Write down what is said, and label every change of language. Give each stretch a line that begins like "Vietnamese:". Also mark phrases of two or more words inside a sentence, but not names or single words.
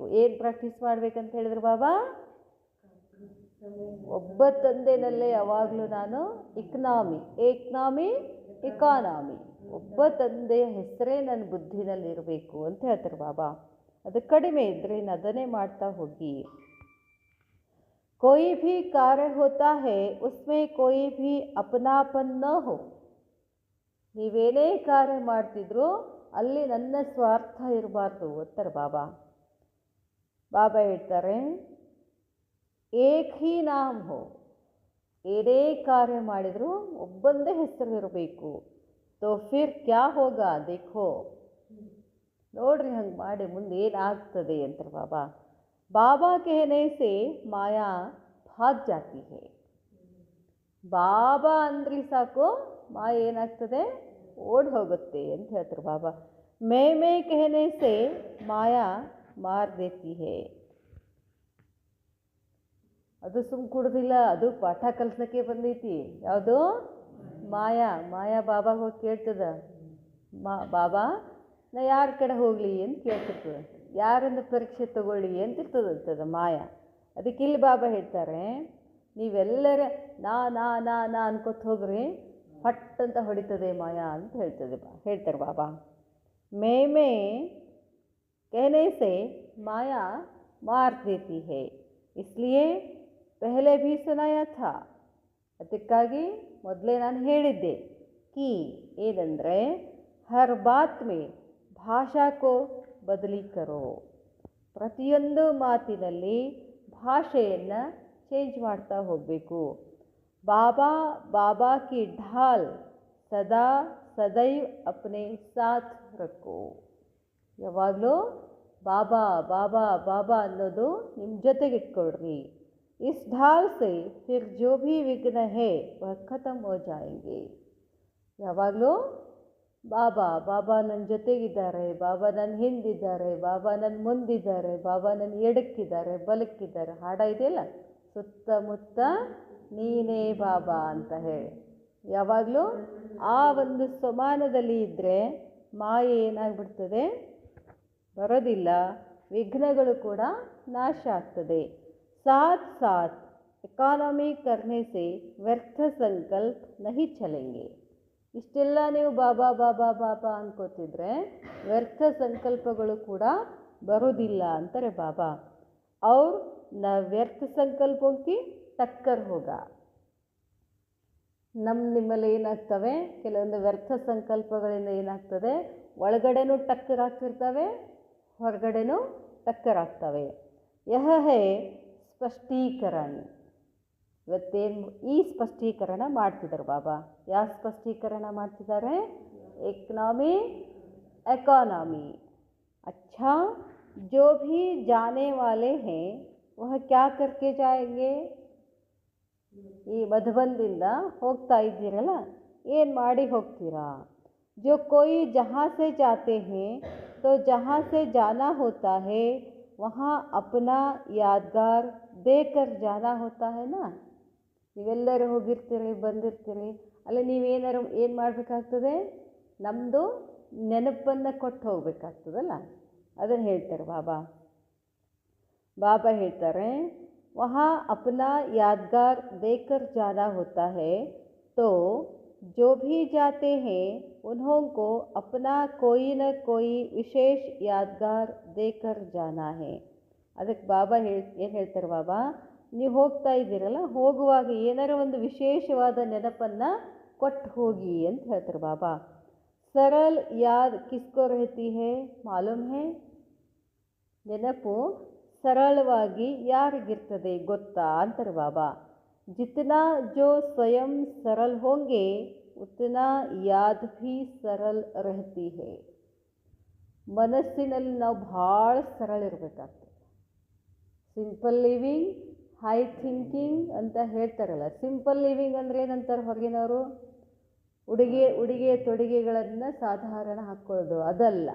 Kannada: ಏನು ಪ್ರಾಕ್ಟೀಸ್ ಮಾಡಬೇಕಂತ ಹೇಳಿದ್ರು ಬಾಬಾ? ಒಬ್ಬ ತಂದೆನಲ್ಲೇ ಯಾವಾಗಲೂ ನಾನು ಏಕ್ನಾಮಿ ಇಕಾನಮಿ, ಒಬ್ಬ ತಂದೆಯ ಹೆಸರೇ ನನ್ನ ಬುದ್ಧಿನಲ್ಲಿರಬೇಕು ಅಂತ ಹೇಳ್ತಾರೆ ಬಾಬಾ. ಅದು ಕಡಿಮೆ ಇದ್ದರೆ ಇನ್ನು ಅದನ್ನೇ ಮಾಡ್ತಾ ಹೋಗಿ.
Hindi: कोई भी कार्य होता है उसमें कोई भी अपनापन न हो.
Kannada: ನೀವೇನೇ ಕಾರ್ಯ ಮಾಡ್ತಿದ್ರು ಅಲ್ಲಿ ನನ್ನ ಸ್ವಾರ್ಥ ಇರಬಾರ್ದು ಅಂತಾರೆ ಬಾಬಾ. ಬಾಬಾ ಹೇಳ್ತಾರೆ,
Hindi: एक ही नाम हो.
Kannada: ಏನೇ ಕಾರ್ಯ ಮಾಡಿದರೂ ಒಬ್ಬಂದೇ ಹೆಸರು ಇರಬೇಕು.
Hindi: तो फिर क्या होगा देखो.
Kannada: ನೋಡ್ರಿ ಹಂಗೆ ಮಾಡಿ ಮುಂದೆ ಏನಾಗ್ತದೆ ಅಂತಾರೆ ಬಾಬಾ.
Hindi: ಬಾಬಾ कहने से माया भाग जाती है.
Kannada: ಬಾಬಾ ಅಂದ್ರಿ ಸಾಕು, ಮಾಯ ಏನಾಗ್ತದೆ? ಓಡಿ ಹೋಗುತ್ತೆ ಅಂತ ಹೇಳ್ತಾರೆ ಬಾಬಾ.
Hindi: ಮೇ कहने से माया मार देती है.
Kannada: ಅದು ಕೊಡೋದಿಲ್ಲ, ಅದು ಪಾಠ ಕಲಿಸೋಕ್ಕೆ ಬಂದೈತಿ. ಯಾವುದು? ಮಾಯಾ ಬಾಬಾಗೆ ಹೋಗಿ ಕೇಳ್ತದ, ಬಾಬಾ ನಾ ಯಾರ ಕಡೆ ಹೋಗಲಿ ಅಂತ ಕೇಳ್ತಿರ್ತದೆ. ಯಾರನ್ನು ಪರೀಕ್ಷೆ ತಗೊಳ್ಳಿ ಅಂತ ಇರ್ತದಂತದ ಮಾಯಾ. ಅದಕ್ಕೆ ಇಲ್ಲಿ ಬಾಬಾ ಹೇಳ್ತಾರೆ, ನೀವೆಲ್ಲರ ನಾ ಅನ್ಕೋತ ಹೋಗ್ರಿ, ಫಟ್ ಅಂತ ಹೊಡಿತದೆ ಮಾಯಾ ಅಂತ ಹೇಳ್ತಾರೆ ಬಾಬಾ.
Hindi: ಮೇ कहने से माया मार देती है. इसलिए पहले भी सुनाया था.
Kannada: ಅದಕ್ಕಾಗಿ ಮೊದಲೇ ನಾನು ಹೇಳಿದ್ದೆ,
Hindi: ಕಿ ಏನಂದರೆ हर बात में भाषा को बदली करो.
Kannada: ಪ್ರತಿಯೊಂದು ಮಾತಿನಲ್ಲಿ ಭಾಷೆಯನ್ನು ಚೇಂಜ್ ಮಾಡ್ತಾ ಹೋಗಬೇಕು.
Hindi: बाबा की ढाल सदैव अपने साथ रखो.
Kannada: ಯಾವಾಗಲೂ ಬಾಬಾ ಬಾಬಾ ಬಾಬಾ ಅನ್ನೋದು ನಿಮ್ಮ ಜೊತೆಗಿಟ್ಕೊಳ್ರಿ.
Hindi: इस ढाल से फिर जो भी विघ्न है वह खत्म हो जाएंगे.
Kannada: ಯಾವಾಗಲೂ ಬಾಬಾ ಬಾಬಾ ನನ್ನ ಜೊತೆಗಿದ್ದಾರೆ, ಬಾಬಾ ನನ್ನ ಹಿಂದಿದ್ದಾರೆ, ಬಾಬಾ ನನ್ನ ಮುಂದಿದ್ದಾರೆ, ಬಾಬಾ ನನ್ನ ಎಡಕ್ಕಿದ್ದಾರೆ, ಬಲಕ್ಕಿದ್ದಾರೆ. ಹಾಡ ಇದೆಯಲ್ಲ, ಸುತ್ತಮುತ್ತ ನೀನೇ ಬಾಬಾ ಅಂತ ಹೇಳಿ. ಯಾವಾಗಲೂ ಆ ಒಂದು ಸಮಾನದಲ್ಲಿ ಇದ್ದರೆ ಮಾಯೆ ಏನಾಗ್ಬಿಡ್ತದೆ, ಬರೋದಿಲ್ಲ, ವಿಘ್ನಗಳು ಕೂಡ ನಾಶ ಆಗ್ತದೆ.
Hindi: साथ साथ इकॉनमी करने से व्यर्थ संकल्प नहीं चलेंगे.
Kannada: ಇಷ್ಟೆಲ್ಲ ನೀವು ಬಾಬಾ ಬಾಬಾ ಬಾಬಾ ಅನ್ಕೋತಿದ್ರೆ ವ್ಯರ್ಥ ಸಂಕಲ್ಪಗಳು ಕೂಡ ಬರೋದಿಲ್ಲ ಅಂತಾರೆ ಬಾಬಾ. ಅವ್ರ ನ ವ್ಯರ್ಥ ಸಂಕಲ್ಪಕ್ಕೆ ಟಕ್ಕರ್ ಹೋಗ. ನಿಮ್ಮಲ್ಲಿ ಏನಾಗ್ತವೆ, ಕೆಲವೊಂದು ವ್ಯರ್ಥ ಸಂಕಲ್ಪಗಳಿಂದ ಏನಾಗ್ತದೆ, ಒಳಗಡೆನೂ ಟಕ್ಕರ್ ಆಗ್ತಿರ್ತವೆ, ಹೊರಗಡೆನೂ ಟಕ್ಕರ್ ಆಗ್ತವೆ.
Hindi: यह है स्पष्टीकरण.
Kannada: ಇವತ್ತೇನು ಈ ಸ್ಪಷ್ಟೀಕರಣ ಮಾಡ್ತಿದ್ದಾರೆ ಬಾಬಾ. ಯಾವ ಸ್ಪಷ್ಟೀಕರಣ ಮಾಡ್ತಿದ್ದಾರೆ? ಎಕಾನಮಿ.
Hindi: अच्छा, जो भी जाने वाले हैं वह क्या करके जाएंगे.
Kannada: ಈ ಮಧುಬಂದಿಂದ ಹೋಗ್ತಾ ಇದ್ದೀರಲ್ಲ, ಏನು ಮಾಡಿ ಹೋಗ್ತೀರಾ?
Hindi: जो कोई जहाँ से जाते हैं तो जहाँ से जाना होता है वहाँ अपना यादगार देकर जाना होता है ना.
Kannada: ನೀವೆಲ್ಲರೂ ಹೋಗಿರ್ತೀರಿ, ಬಂದಿರ್ತೀರಿ, ಅಲ್ಲಿ ನೀವೇನಾರು ಏನು ಮಾಡಬೇಕಾಗ್ತದೆ, ನಮ್ಮದು ನೆನಪನ್ನು ಕೊಟ್ಟು ಹೋಗಬೇಕಾಗ್ತದಲ್ಲ, ಅದನ್ನು ಹೇಳ್ತಾರೆ ಬಾಬಾ. ಬಾಬಾ ಹೇಳ್ತಾರೆ,
Hindi: वहाँ अपना यादगार देकर जाना होता है, तो जो भी जाते हैं उन्होंने अपना कोई न कोई विशेष यादगार देकर जाना है.
Kannada: ಅದಕ್ಕೆ ಬಾಬಾ ಏನು ಹೇಳ್ತಾರೆ ಬಾಬಾ, ನೀವು ಹೋಗ್ತಾ ಇದ್ದೀರಲ್ಲ, ಹೋಗುವಾಗ ಏನಾರ ಒಂದು ವಿಶೇಷವಾದ ನೆನಪನ್ನು ಕೊಟ್ಟು ಹೋಗಿ ಅಂತ ಹೇಳ್ತಾರೆ ಬಾಬಾ.
Hindi: सरल याद किसको रहती है मालूम है.
Kannada: ನೆನಪು ಸರಳವಾಗಿ ಯಾರಿಗಿರ್ತದೆ ಗೊತ್ತಾ ಅಂತಾರೆ ಬಾಬಾ.
Hindi: जितना जो स्वयं सरल होंगे उतना याद भी सरल रहती है.
Kannada: ಮನಸ್ಸಿನಲ್ಲಿ ನಾವು ಭಾಳ ಸರಳ ಇರಬೇಕಾಗ್ತದೆ.
English: simple living, high thinking
Kannada: ಅಂತ ಹೇಳ್ತಾರಲ್ಲ.
English: simple living
Kannada: ಅಂದರೆ ಏನಂತಾರೆ ಹೊರಗಿನವರು? ಉಡುಗೆ ತೊಡುಗೆಗಳನ್ನು ಸಾಧಾರಣ ಹಾಕ್ಕೊಳ್ಳೋದು, ಅದಲ್ಲ.